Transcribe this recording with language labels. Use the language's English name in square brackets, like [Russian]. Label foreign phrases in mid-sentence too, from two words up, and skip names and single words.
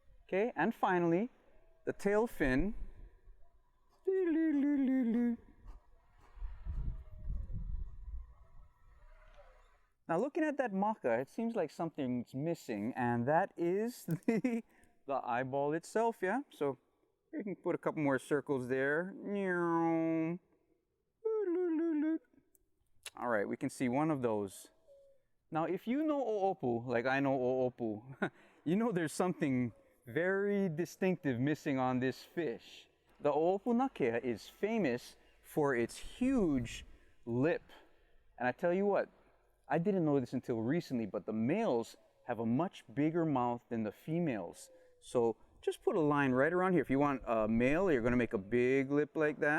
[English] Okay, and finally, the tail fin. Now looking at that maka, it seems like something's missing, and that is the eyeball itself, yeah? So you can put a couple more circles there. All right, we can see one of those. Now if you know ʻoʻopu, like I know ʻoʻopu, you know there's something very distinctive missing on this fish. The ʻoʻopu nākea is famous for its huge lip. And I tell you what, I didn't know this until recently, but the males have a much bigger mouth than the females. So just put a line right around here. If you want a male, you're going to make a big lip like that.